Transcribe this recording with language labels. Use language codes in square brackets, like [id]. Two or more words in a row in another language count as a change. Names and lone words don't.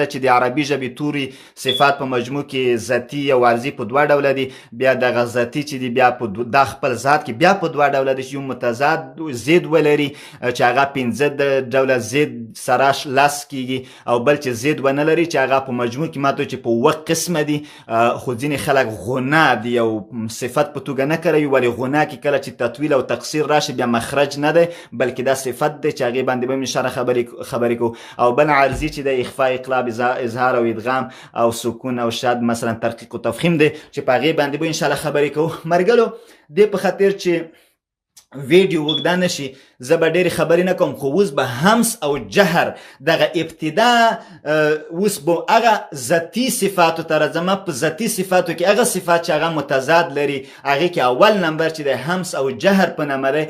[ps] چې د عربي ژبې توري صفات په مجموع کې ذاتي او عرضي په دوه ډوله دي بیا دغه ذاتي چې دی بیا په دا خپل ذات کې بیا په دوه ډوله دي چې یو متضاد زید ولري چې هغه پنځه ډوله زید سره لس کېږي او بل چې زید ونه لري چې هغه په مجموع کې ماته چې په اووه قسمه دي خو ځینې خلک غنه دي یو صفت په توګه نه کوي ولې غنه کې کې کله چې تطویل او تقصیر راشي بیا مخرج نه دی بلکې دا صفت دی چې هغې باندې به هم انشاءالله خبرې کوو. او بل عارضي چې د اخفاء اقلاب اظهار او ادغام او سکون او شد مثلا [ar] ترقیق و تفخیم [ps] دی چې په هغې باندې به انشاءالله خبرې کوو. مرګلو دې په خاطر چې ویډیو وګدا نشي زه به ډېرې خبرې نه کوم، خو اوس به همس او جهر دغه ابتدا اوس به هغه ذاتي صفاتو ته راځم. په ذاتي صفاتو کې هغه صفات چې هغه متضاد لري هغې کې اول نمبر چې د همس او جهر په نامه دی.